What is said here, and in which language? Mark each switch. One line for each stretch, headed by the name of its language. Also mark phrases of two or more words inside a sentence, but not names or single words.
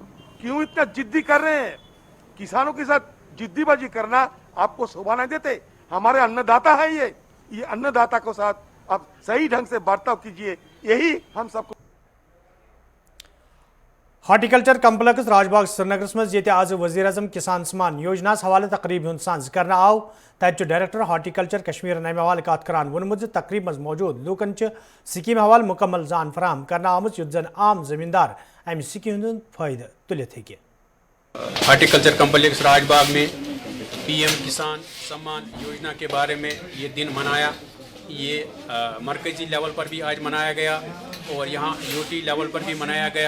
Hindi: क्यों इतना जिद्दी कर रहे हैं? किसानों के साथ जिद्दीबाजी करना आपको शोभा नहीं देते। हमारे अन्नदाता है ये अन्नदाता को साथ आप सही ढंग से बर्ताव कीजिए, यही हम सबको।
English: horticulture complex
Kashmiri: राजबाग श्रीनगर मज ये आज वजीर अजम किसान सम्मान योजना हवाले तकरीब हूं सांझ कर आव। तत
English: director horticulture
Kashmiri: कश्मीर अमे हवाले कत करान वोनमुत तकरीब मज मौजूद लूकन स्कीम हवाले मुकम्मल जान फराहम करना आमुत युद्ध जन आम जमींदार अमि स्कीम हूं फायदे तुलित हे।
English: horticulture complex
Hindi: राजबाग में पीएम किसान सम्मान योजना के बारे में ये दिन मनाया। ये मरकजी लेवल पर भी आज मनाया गया और यहाँ
English: UT level
Hindi: पर भी मनाया गया।